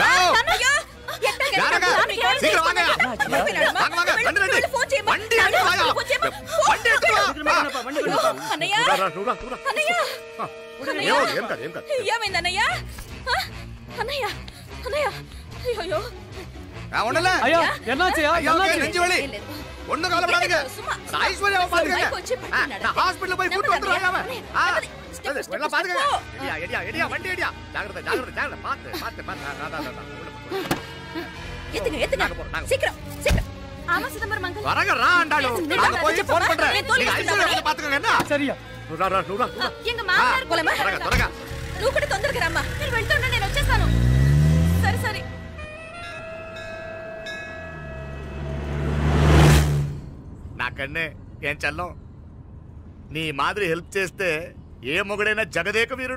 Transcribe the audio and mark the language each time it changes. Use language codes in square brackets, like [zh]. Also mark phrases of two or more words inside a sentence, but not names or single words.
[te] అన్నయ్య, ఏమైందన్నయ్య? అన్నయ్య, అన్నయ్య, అయ్యో [ta] ஐயோ என்னாச்சுயா? நெஞ்சு வலி ஒண்ணு கவலைப்படாதீங்க. ஐஸ்வர்யா பாத்துக்கங்க. நான் ஹாஸ்பிடல்ல போய் கூட்டி வந்துறேன். எல்லாம் பாத்துக்கங்க. எடியா வண்டி எடியா. ஜாகிரதை ஜாகிரதை ஜாகிரதை. பாத்து. எத்துங்க சீக்கிரம் சீக்கிரம். ஆமா சிதம்பரம் மங்கல். வரங்க ரா ஆண்டாளு. நான் போய் ஃபோன் பண்றேன். நீங்க ஐஸ்வர்யா பாத்துக்கங்க என்ன? சரியா. రా. எங்க மாமனார் போலமா? [te] త్వరగా. నువ్వు కూడా తొందరగా రమ్మా. నేను వెళ్తుంటే నేను వచ్చేస్తాను. సరే. నాకన్నే ఏం చల్లం, నీ మాదిరి హెల్ప్ చేస్తే ఏ మొగుడైనా జగదేక వీరుడు.